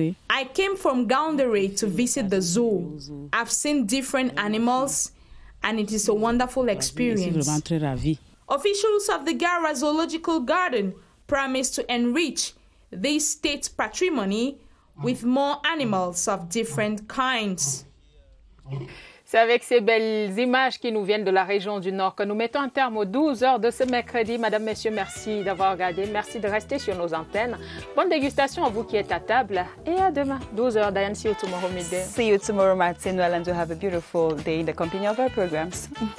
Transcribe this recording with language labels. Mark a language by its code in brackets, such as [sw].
[en] I came from Gaoundéré to visit the zoo. I've seen different animals and it is a wonderful experience. Officials of the Gara Zoological Garden promise to enrich this state patrimony with more animals of different kinds. [fr] C'est avec ces belles images qui nous viennent de la région du Nord que nous mettons un terme aux 12 heures de ce mercredi. Madame, Messieurs, merci d'avoir regardé. Merci de rester sur nos antennes. Bonne dégustation à vous qui êtes à table. Et à demain, 12 heures. [en] Diane, see you tomorrow midday. See you tomorrow, Martin. Well, and to have a beautiful day in the company of our programs.